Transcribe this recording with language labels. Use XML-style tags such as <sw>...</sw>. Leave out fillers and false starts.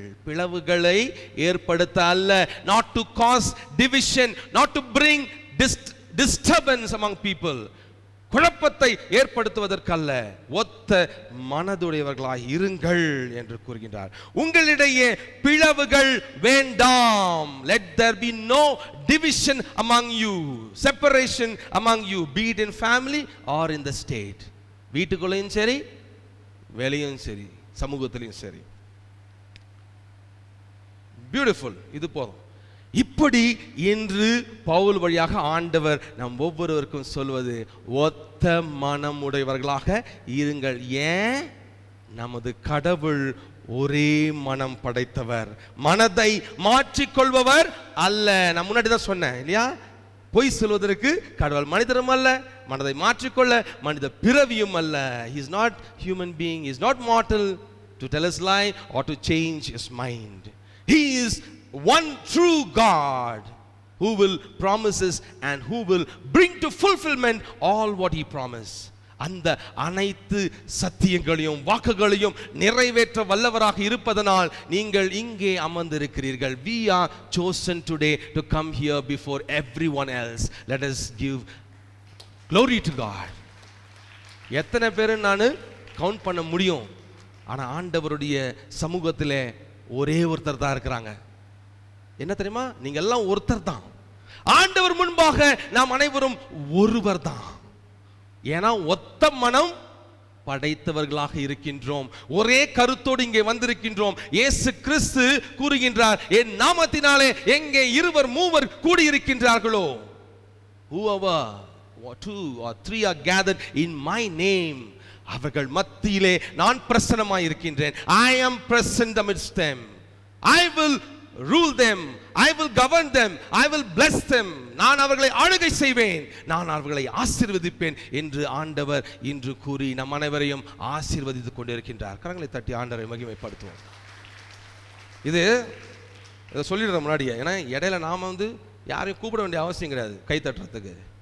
<ta>பிளவுகளை ஏற்படுத்த அல்ல,</ta> <en>not to cause division, not to bring disturbance among people,</en> <ta>குழப்பத்தை ஏற்படுத்துவதற்கல்ல, ஒத்த மனதுடையவர்களாய் இருங்கள் என்று கூறுகின்றார். உங்களிடையே பிளவுகள் வேண்டாம்.</ta> <en>Let there be no division among you, separation among you, be it in family or in the state.</en> <ta>வீட்டுக்குள்ளேயும் சரி, வெளியும் சரி, சமூகத்திலையும் சரி. பியூட்டிஃபுல். இது போதும். இப்படி இன்று பவுல் வழியாக ஆண்டவர் நம் ஒவ்வொருவருக்கும் சொல்வது, ஒத்த மனமுடையவர்களாக இருங்கள். ஏன்? நமது கடவுள் ஒரே மனம் படைத்தவர், மனதை மாற்றிக்கொள்பவர் அல்ல. நான் முன்னாடி தான் சொன்னேன் இல்லையா, பொய் சொல்வதற்கு கடவுள் மனிதரும் அல்ல, மனதை மாற்றிக்கொள்ள மனித பிறவியும் அல்ல.</ta> <en>He is not human being, he is not mortal to tell us lie or to change his mind. He is one true God who will promises and who will bring to fulfillment all what he promised.</en> <ta>அந்த அனைத்து சத்தியங்களையும் வாக்குகளையும் நிறைவேற்ற வல்லவராக இருப்பதனால் நீங்கள் இங்கே அமர்ந்திருக்கிறீர்கள்.</ta> <en>We are chosen today to come here before everyone else. Let us give glory to God.</en> <ta>எத்தனை பேர் நான் கவுண்ட் பண்ண முடியும்? ஆனா ஆண்டவருடைய சமூகத்திலே ஒரே ஒருத்தர் தான் இருக்கிறாங்க. என்ன தெரியுமா? நீங்க எல்லாம் ஒருத்தர் தான். ஆண்டவர் முன்பாக நாம் அனைவரும் ஒருவர் தான். ஏன்னா ஒத்த மனம் படைத்தவர்களாக இருக்கின்றோம், ஒரே கருத்தோடு இங்கே வந்திருக்கின்றோம். இயேசு கிறிஸ்து கூறுகின்றார், என் நாமத்தினாலே எங்கே இருவர் மூவர் கூடியிருக்கின்றார்களோ,</ta> <en>whoever 2 or 3 are gathered in my name,</en> <ta>அவர்கள் மத்தியிலே நான் பிரசன்னமாய் இருக்கின்றேன்.</ta> <en>I am present amidst them. I will rule them, I will govern them, I will bless them.</en> <ta>நான் அவர்களை ஆளுகை செய்வேன், நான் அவர்களை ஆசீர்வதிப்பேன் என்று ஆண்டவர் இன்று கூறி நம் அனைவரையும் ஆசீர்வதித்துக் கொண்டிருக்கின்றார். கரங்களை தட்டி ஆண்டவரை மகிமைப்படுத்துவோம். இது சொல்லிடுற முன்னாடியே, ஏன்னா இடையில நாம யாரையும் கூப்பிட வேண்டிய அவசியம் கிடையாது கை தட்டுறதுக்கு.</ta>